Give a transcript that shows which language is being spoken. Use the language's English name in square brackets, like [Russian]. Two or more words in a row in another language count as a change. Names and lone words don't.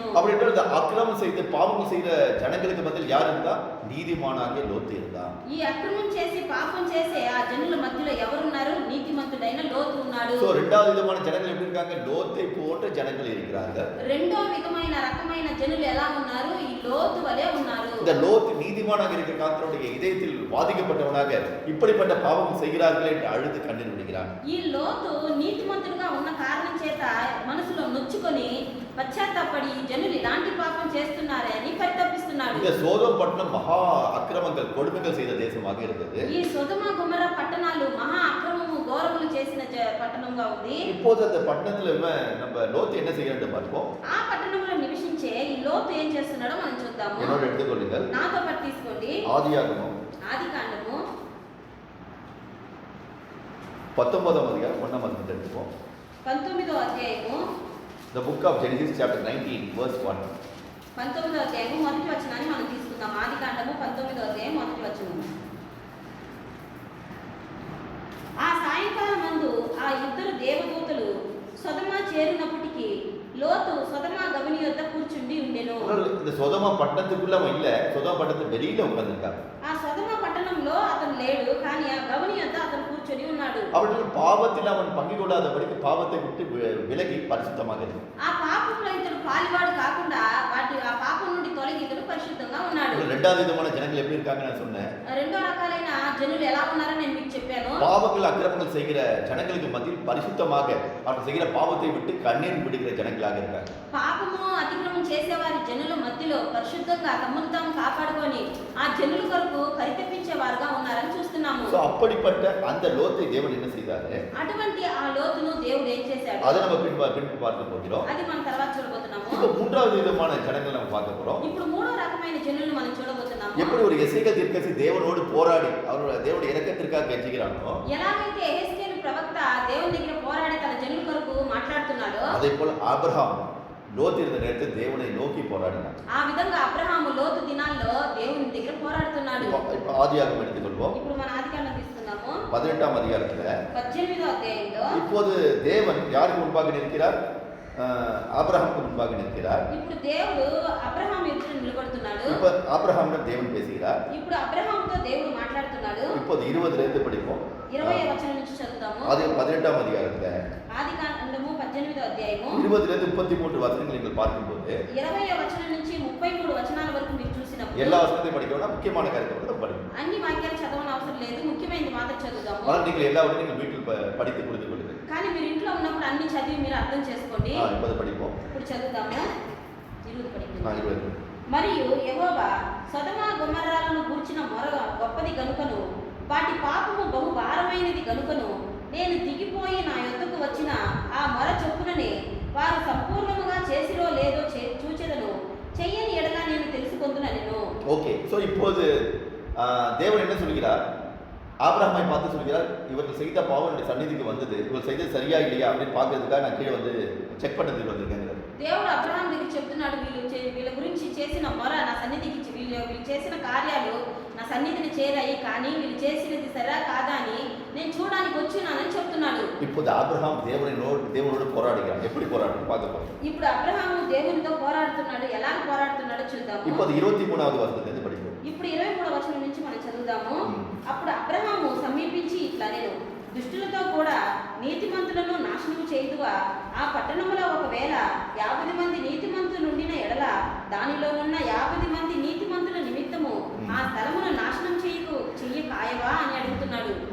[Tamil] அப்படின்ற இந்த அக்கிரமம் செய்து பாவம் செய்த ஜனங்களுக்கு மத்தியில் யார் இருந்தா? நீதிமானாகிய லோத்து இருந்தா. [Telugu] ఈ అక్రమం చేసి పాపం చేసే ఆ జనుల మధ్యలో ఎవరున్నారు? నీతిమంతుడైన లోతు ఉన్నాడు. [Tamil] சோ இரண்டாவது விதமான ஜனங்கள் எப்படி இருக்காங்க? லோத்தை போன்ற ஜனங்கள் இருக்கிறார்கள். [Telugu] రెండో విధమైన రకమైన జనులు ఎలా ఉన్నారు? ఈ లోతు వలె ఉన్నారు. [Tamil] இந்த லோத்து நீதிமானாக இருக்கிற காரணத்தினுடைய இதயத்தில் வாதிக்கப்பட்டவனாக இப்படிப்பட்ட பாவம் செய்கிறார்களே என்று அழுது கண்ணீர் விடுகிறான். [Telugu] ఈ లోతు నీతిమంతుడుగా ఉన్న కారణం చేత మనసులో నొచ్చుకొని పశ్చాత్తాపడి జనులు ఇలాంటి పాపం చేస్తున్నారే అని పరితపిస్తున్నాడు. [Tamil] இந்த சோதோம் பட்டணம் மகா அக்கிரமங்கள் கொடுமைகள் செய்த தேசமாக இருந்தது. [Telugu] ఈ సొదొమ గొమొర్రా పట్టణాలు మహా అక్రమము ఘోరములు చేసిన పట్టణంగా ఉంది. [Tamil] இப்போது அந்த பட்டணத்துல நம்ம லோத்து என்ன செய்யறது பார்ப்போம். [Telugu] ఆ పట్టణంలో నివసించే ఈ లోతు ఏం చేస్తున్నాడో మనం చూద్దాము. [Tamil] என்னோட எடுத்துக்கொள்ளுங்கள். [Telugu] నాతో పాటు తీసుకోండి. [Tamil] ஆதியாகமம் [Telugu] ఆదికాండము 19వ అధ్యాయం 1వ వచనం எடுத்துப்போம். 19వ అధ్యాయము [English] The book of Genesis chapter 19 verse 1. [Telugu] 19వ అధ్యాయము మొదటి వచనాన్ని మనం తీసుకుందాం. ఆదికాండము 19వ అధ్యాయం మొదటి వచనం. ఆ సాయంకాలం మందు ఆ ఇద్దరు దేవదూతలు సొదొమ చేరినప్పటికీ లోతు సొదొమ గవిని యొద్ద కూర్చుండి ఉండెను. [Tamil] இந்த சோதோமா பட்டணத்துக்குள்ள அவன் இல்ல, சோதோமா பட்டணத்து வெளியில உட்கார்ந்திருக்கான். [Telugu] ఆ సొదొమ పట్టణంలో అతను లేడు, కానీ ఆ గవిని యొద్ద అతను కూర్చొని ఉన్నాడు. [Tamil] அவர்கள் பாவத்தில் அவன் பங்கு கொள்ளாதபடிக்கு பாவத்தை விட்டு விலகி பரிசுத்தமாக இருந்தான். [Telugu] ఆ పాపంలో ఇతడు పాలివాడు కాకుండా ఆ పాపం నుండి తొలగి ఇతడు పరిశుద్ధంగా ఉన్నాడు. [Tamil] இரண்டாவது விதமான ஜனங்கள் எப்படி இருக்காங்க நான் சொன்னேன். [Telugu] రెండో రకాలైన జనులు ఎలా ఉన్నారో నేను మీకు చెప్పాను. [Tamil] பாவங்கள் அக்கிரமங்கள் செய்கிற ஜனங்களுக்கு மத்தியில் பரிசுத்தமாக அவர்கள் செய்கிற பாவத்தை விட்டு கண்ணீர் விடுகிற ஜனங்களாக இருக்காங்க. [Telugu] పాపము అతిక్రమం చేసేవారి జనుల మధ్యలో పరిశుద్ధంగా తమను తాము కాపాడుకొని ఆ జనుల కొరకు పరితపించేవారుగా ఉన్నారని చూస్తున్నాము. [Tamil] சோ அப்படிப்பட்ட அந்த லோத்தை தேவன் என்ன செய்தாரு? [Telugu] అటువంటి ఆ లోతును దేవుడు ఏం చేశాడు? [Tamil] அதை நம்ம பின்பு பார்க்க போகிறோம். [Telugu] అది మనం తర్వాత చూడబోతున్నాము. [Tamil] இப்போ மூன்றாவது விதமான ஜனங்களை நம்ம பார்க்க போறோம். [Telugu] ఇప్పుడు మూడో రకమైన జనులను మనం చూడబోతున్నాము. [Tamil] எப்படி ஒரு எசேக்கியேல் தீர்க்கதரிசி தேவனோடு போராடி அவரோட தேவனுடைய இரக்கத்திற்காக கெஞ்சுகிறானோ, [Telugu] ఎలాగైతే యెహెజ్కేలు ప్రవక్త దేవుని దగ్గర పోరాడి తన జనుల కొరకు మాట్లాడుతున్నాడో, [Tamil] அதே போல ஆபிரகாம் லோத் இருந்த நேரத்தில் தேவனை நோக்கி போராடினார். [Telugu] ఆ విధంగా అబ్రహాము లోతు దినాల్లో దేవుని దగ్గర పోరాడుతున్నాడు. [Tamil] இப்போ ஆதியாகமம் எடுத்துக்கொள்வோம். [Telugu] ఇప్పుడు మన ఆదికాండం తీసుకుందాము. [Tamil] 18ஆம் அதிகாரத்துல [Telugu] 18వ అధ్యాయంలో [Tamil] இப்போது தேவன் யாருக்கு முன்பாக நிற்கிறார்? ஆபிரகாமுக்கு முன்பாக நிற்கிறார். [Telugu] ఇప్పుడు దేవుడు అబ్రహాము ఎదుట నిలబడుతున్నాడు. [Tamil] இப்போ ஆபிரகாமிடம் தேவன் பேசுகிறார். [Telugu] ఇప్పుడు అబ్రహాముతో దేవుడు మాట్లాడుతున్నాడు. [Tamil] இப்போது 20ல இருந்து படிப்போம். [Telugu] 20వ వచనం నుంచి చదువుతాము. [Tamil] அது 18ஆம் அதிகாரத்துல [Telugu] ఆదికాండము 18వ అధ్యాయము [Tamil] 20ல இருந்து 33 வசனங்கள் நீங்கள் பார்க்கும்போது [Telugu] 20వ వచనం నుంచి 33 వచనాల వరకు మీరు చూసినప్పుడు [Tamil] எல்லா வசனத்தையும் படிக்கணும்னா முக்கியமான காரியத்தை மட்டும் படிக்கணும். [Telugu] అన్ని వాక్యాలు చదవని అవసరం లేదు, ముఖ్యమైనది మాత్రం చదువుదాము. [Tamil] ஆனால் நீங்கள் எல்லாவற்றையும் நீங்கள் வீட்டில் படித்து புரிந்து கொள்ளுங்கள். [Telugu] కానీ మీరు ఇంట్లో ఉన్నప్పుడు అన్ని చదివి మీరు అర్థం చేసుకోండి. [Tamil] இப்போது படிப்போம். [Telugu] ఇప్పుడు చదువుదాము. 20 పడిపోయింది. 20. మరియు యెహోవా సొదొమ గొమొర్రాలను గూర్చిన మొర గొప్పది గనుకను వాటి పాపము బహు భారమైనది గనుకను నేను దిగిపోయి నా యొద్దకు వచ్చిన ఆ మొర చొప్పుననే వారు సంపూర్ణముగా చేసిరో లేదో చూచెదను, చెయ్యని ఎడల నేను తెలుసుకొందునెను. [English] okay, so [Tamil] இப்போது தேவன் என்ன சொல்கிறார்? ஆபிரகாமை பார்த்து சொல்கிறார், இவர்கள் செய்த பாவம் என்னுடைய சந்நிதிக்கு வந்தது, இவர்கள் செய்தது சரியா இல்லையா அப்படின்னு பார்க்கறதுக்காக நான் கீழே வந்து செக் பண்ணதுக்கு வந்திருக்கேங்கிறார். [Telugu] దేవుడు అబ్రహాం దగ్గర చెప్తున్నాడు, వీళ్ళ గురించి చేసిన మొర నా సన్నిధికి వీళ్ళు చేసిన కార్యాలు నా సన్నిధిని చేరాయి, కానీ వీళ్ళు చేసినది సరా కాదా అని నేను చూడడానికి వచ్చినానని చెప్తున్నాడు. [Tamil] இப்போது ஆபிரகாம் தேவனோடு போராடுகிறார். எப்படி போராடுறான்னு பார்க்க போறோம். [Telugu] ఇప్పుడు అబ్రహాము దేవునితో పోరాడుతున్నాడు. ఎలా పోరాడుతున్నాడో చూద్దాము. [Tamil] இப்போது 23வது வசனத்திலிருந்து படிப்போம். [Telugu] ఇప్పుడు 23వ వచనం నుంచి మనం చదువుదాము. అప్పుడు అబ్రహాము సమీపించి ఇట్లా నేను దుష్టులతో కూడా నీతిమంతులను నాశనం చేయుదువా? ఆ పట్టణంలో ఒకవేళ 50 మంది నీతిమంతులు ఉండిన ఎడల దానిలో ఉన్న 50 మంది నీతిమంతుల నిమిత్తము ఆ స్థలమును నాశనం చెయ్య కాయవా అని అడుగుతున్నాడు.